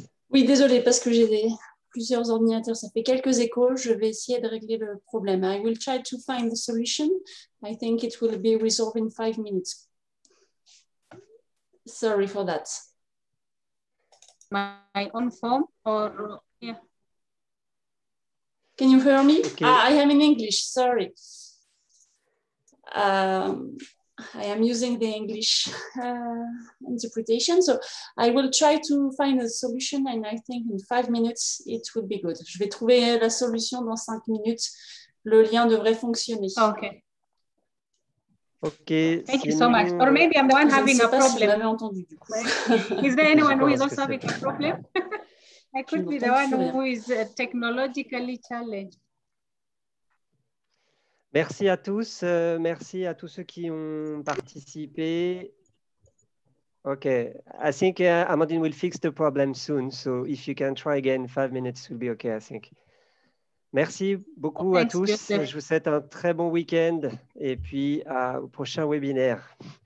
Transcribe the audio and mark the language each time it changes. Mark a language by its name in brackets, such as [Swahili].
[French] Oui, désolé, parce que j'ai plusieurs ordinateurs, ça fait quelques échos. Je vais essayer de régler le problème. [English] I will try to find the solution. I think it will be resolved in 5 minutes. Sorry for that. My own form or yeah. Can you hear me? Okay. I am in English, sorry. I am using the English interpretation, so I will try to find a solution and I think in 5 minutes it will be good. [French] Je vais trouver la solution dans 5 minutes. Le lien devrait fonctionner. [English] Okay. Okay. Thank you so much. Or maybe I'm the one having a problem. [French] Si vous m'avez entendu, du coup. [English] Is there anyone who is also having a problem? I could be the one who is technologically challenged. [French] Merci à tous. Merci à tous ceux qui ont participé. [English] Okay, I think Amandine will fix the problem soon. So if you can try again, 5 minutes will be okay, I think. [French] Merci beaucoup à tous. Je vous souhaite un très bon week-end et puis au prochain webinaire.